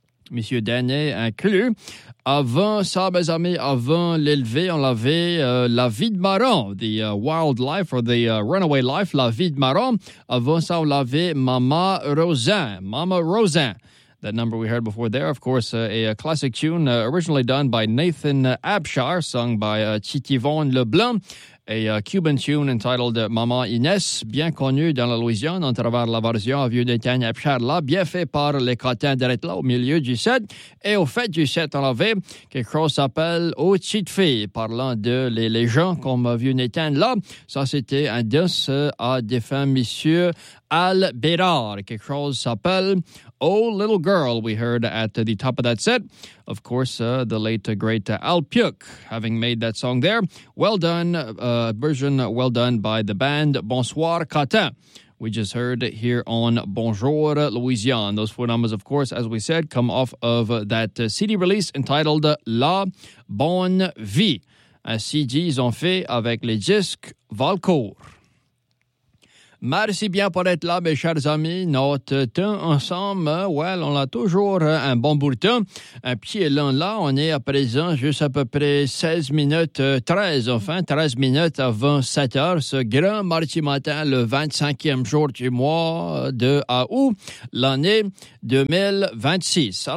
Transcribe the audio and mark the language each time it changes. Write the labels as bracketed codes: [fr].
[fr] Monsieur Denis inclus. Avant ça, mes amis, avant l'élevé, on l'avait La Vie de Marron, The Wildlife or The Runaway Life, La Vie de Marron. Avant ça, on l'avait Mama Rosin. [en] That number we heard before there, of course, a classic tune originally done by Nathan Abshire, sung by Titivon Leblanc. A Cuban tune entitled [fr] Mama Inès, bien connue dans la Louisiane, en travers la version à vieux d'Étienne Abchard, là, bien fait par les Catins d'être là au milieu du set. Et au fait du set, on avait quelque chose s'appelle Aux petites filles, parlant de les gens comme vieux d'Étienne là. Ça, c'était un dance à défunt monsieur Al Bérard. Quelque chose s'appelle [en] Oh Little Girl, we heard at the top of that set. Of course, the late, great Al Piuk having made that song there. Well done, version well done by the band Bonsoir Catin. We just heard here on Bonjour Louisiane. Those four numbers, of course, as we said, come off of that CD release entitled La Bonne Vie. [fr] Un CD, ils ont fait avec les disques Valcourt. Merci bien pour être là, mes chers amis. Notre temps ensemble, on a toujours un bon bout de temps. Un petit élan là, on est à présent juste à peu près 13 minutes avant 7 heures, ce grand mardi matin, le 25e jour du mois de août, l'année 2026.